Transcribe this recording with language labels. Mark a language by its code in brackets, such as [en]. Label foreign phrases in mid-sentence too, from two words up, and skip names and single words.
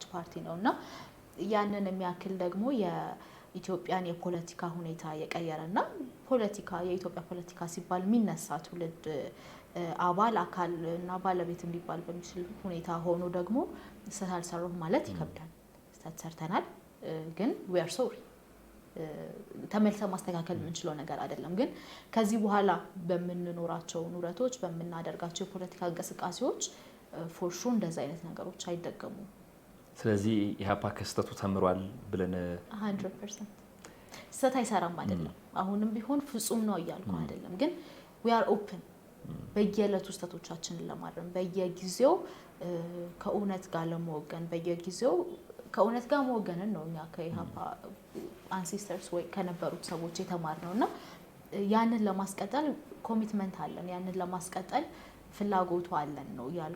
[am] ፓርቲ ነው እና ያንን የሚያክል ደግሞ የኢትዮጵያን የፖለቲካ ሁኔታ የቀየረና ፖለቲካ የኢትዮጵያ ፖለቲካ ሲባል የሚነሳ ትውልድ አባል አካል እና ባለቤት ሊባል በሚችል ሁኔታ ሆኖ ደግሞ ስህተት አልሰራሁም ማለት ይከብዳል። ስህተት ሰርተናል፣ ግን [en] we are sorry [am] ተመልሰን ማስተካከል የምንችለው ነገር አይደለም። ግን ከዚህ በኋላ በምንኖራቸው ኑረቶች በምናደርጋቸው የፖለቲካ እንቅስቃሴዎች [en] for sure [am] እንደዛ አይነት ነገሮች አይደገሙም። ስለዚህ ኢህአፓ ከስህተቱ ተምሯል ብለን 100% ስህተት አይሰራም አይደለም። አሁንም ቢሆን ፍጹም ነው እያልኩ አይደለም። ግን [en] we are open [am] በየዕለቱ ስህተቶቻችንን ለማረም በየጊዜው ከእውነት ጋር ለመወገን በየጊዜው ከእውነት ጋር መወገንን ነው እኛ ከኢህአፓ አንሲስተርስ ወይ ከነበሩት ሰዎች የተማርነው እና ያንን ለማስቀጠል ኮሚትመንት አለን፣ ያንን ለማስቀጠል ፍላጎቱ አለን ነው ያልኩ